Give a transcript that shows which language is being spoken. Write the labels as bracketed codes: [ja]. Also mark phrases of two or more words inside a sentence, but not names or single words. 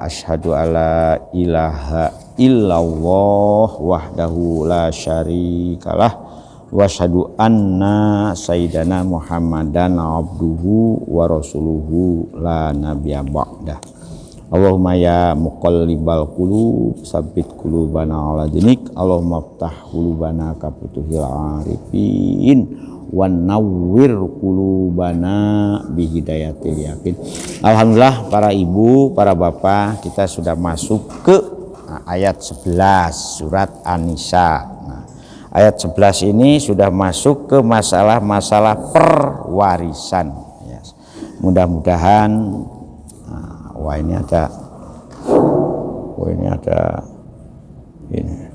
[ar] أشهد أن لا إله إلا الله وحده لا شريك له وأشهد أن سيدنا محمدا عبده ورسوله لا نبي بعده. اللهم يا مقلب القلوب ثبت قلوبنا على دينك. اللهم افتح قلوبنا كفتوح العارفين ونور قلوبنا بهداية اليقين. [id] Alhamdulillah, para ibu, para bapak, kita sudah masuk ke ayat 11 surat An-Nisa. Ayat 11 ini sudah masuk ke masalah-masalah perwarisan. Mudah-mudahan ini ada ini.